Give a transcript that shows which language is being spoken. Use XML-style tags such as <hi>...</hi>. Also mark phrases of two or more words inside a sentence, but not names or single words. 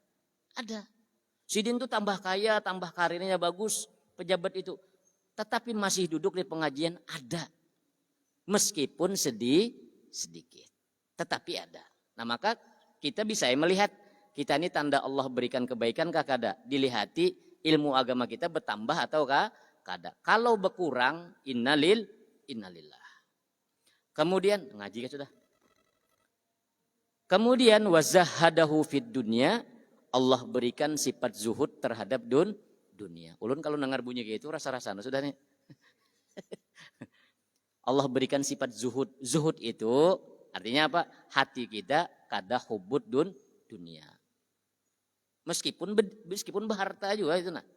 <bjn>Sidin tuh tambah kaya, tambah karirnya bagus, pejabat itu.</bjn> <id>Tetapi masih duduk di pengajian ada. Meskipun sedikit.</id> <bjn>Tetapi ada. Nah maka kita bisa melihat kita ini tanda Allah berikan kebaikan kah kada. Dilihati ilmu agama kita bertambah atau kada.</bjn> <id>Kalau berkurang innalillah. Kemudian ngaji kan sudah. Kemudian</id> <ar>wazahadahu fid dunya,</ar> <id>Allah berikan sifat zuhud terhadap dunia.</id> <bjn>Ulun kalau dengar bunyi kayak itu rasa-rasa sudah nih. Allah berikan sifat zuhud.</bjn> <id>Zuhud itu artinya apa?</id> <bjn>Hati kita kada</bjn> <ar>hubud dunia.</ar> <bjn>Meskipun berharta juga itu nah.</bjn>